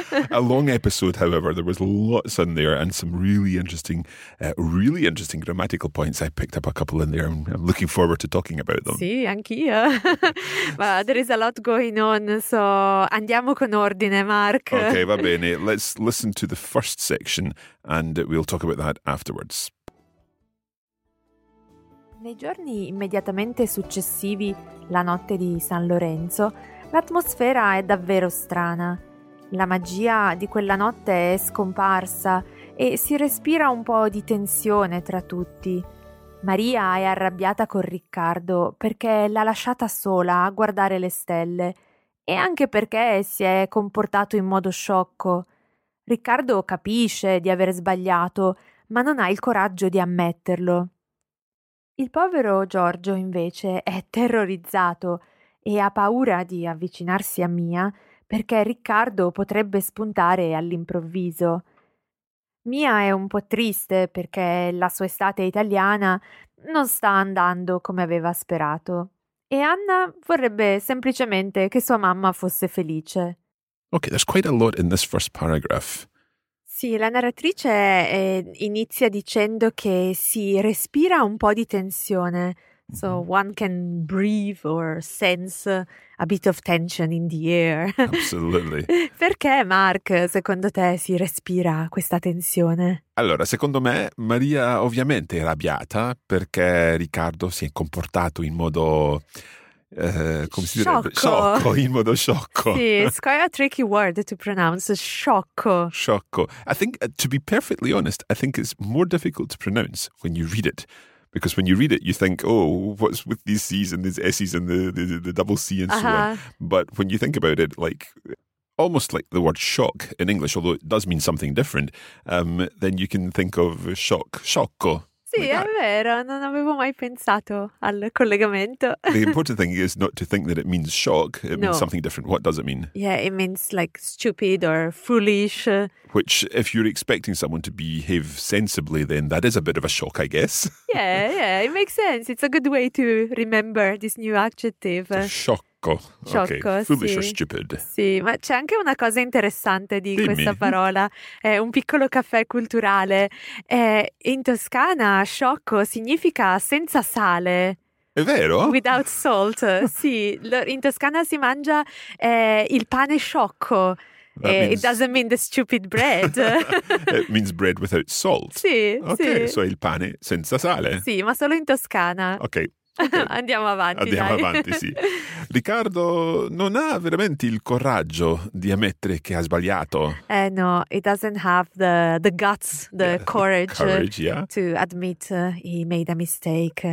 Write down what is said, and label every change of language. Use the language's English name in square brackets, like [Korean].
[English] A long episode, however, there was lots in there and some really interesting grammatical points. I picked up a couple in there. I'm looking forward to talking about them. [Italian] Sì, anch'io. [English] But there is a lot going on, so [Italian] andiamo con ordine, [English] Mark. [Italian] Okay, va bene. [English] Let's listen to the first section and we'll talk about that afterwards. [Italian] Nei giorni immediatamente successivi la notte di San Lorenzo, l'atmosfera è davvero strana. La magia di quella notte è scomparsa e si respira un po' di tensione tra tutti. Maria è arrabbiata con Riccardo perché l'ha lasciata sola a guardare le stelle e anche perché si è comportato in modo sciocco. Riccardo capisce di aver sbagliato, ma non ha il coraggio di ammetterlo. Il povero Giorgio, invece, è terrorizzato e ha paura di avvicinarsi a Mia perché Riccardo potrebbe spuntare all'improvviso. Mia è un po' triste perché la sua estate italiana non sta andando come aveva sperato e Anna vorrebbe semplicemente che sua mamma fosse felice. [English] Ok, there's quite a lot in this first paragraph. [Italian] Sì, la narratrice inizia dicendo che si respira un po' di tensione, [English] So one can breathe or sense a bit of tension in the air. Absolutely. [Italian] Perché, Mark, secondo te si respira questa tensione? Allora, secondo me, Maria ovviamente è arrabbiata perché Riccardo si è comportato in modo... come si sciocco. Direbbe? Sciocco, in modo sciocco. [English] Sì, it's quite a tricky word to pronounce, sciocco. [Italian] Sciocco. [English] I think, to be perfectly honest, I think it's more difficult to pronounce when you read it. Because when you read it, you think, oh, what's with these C's and these S's and the double C and so on. But when you think about it, like, almost like the word shock in English, although it does mean something different, then you can think of shock, sciocco. [Italian] Sì, like è vero, non avevo mai pensato al collegamento. [English] The important thing is not to think that it means shock, it no. means something different. What does it mean? Yeah, it means like stupid or foolish. Which, if you're expecting someone to behave sensibly, then that is a bit of a shock, I guess. Yeah, yeah, it makes sense. It's a good way to remember this new adjective. [Italian] Sciocco. Sciocco, okay. Sì. [English] Foolish or stupid. [Italian] Sì, ma c'è anche una cosa interessante di Dimmi. Questa parola. È un piccolo caffè culturale. In Toscana, sciocco significa senza sale. È vero? [English] Without salt, [Italian] sì. In Toscana si mangia il pane sciocco. [English] It doesn't mean the stupid bread. It means bread without salt. [Italian] Sì, okay, sì. Ok, so il pane senza sale. Sì, ma solo in Toscana. Ok. Okay. Andiamo avanti, Andiamo dai. Avanti, sì. Riccardo non ha veramente il coraggio di ammettere che ha sbagliato. [English] No, he doesn't have the guts, the courage, to admit he made a mistake.